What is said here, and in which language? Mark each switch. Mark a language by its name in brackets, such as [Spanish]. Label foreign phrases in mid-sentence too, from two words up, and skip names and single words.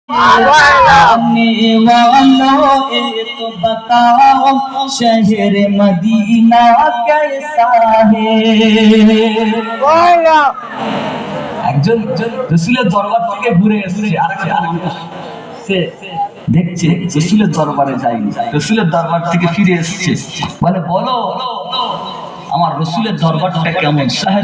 [Urdu] آنے والوں تو بتاؤ شہر مدینہ کیسا ہے [Bangla] একজন রাসূলের দরবার থেকে ঘুরে এসেছে আরেকটা সে দেখছে রাসূলের দরবারে যায়নি রাসূলের দরবার থেকে ফিরে এসেছে বলে বলো আমার রাসূলের দরবারটা কেমন শহরে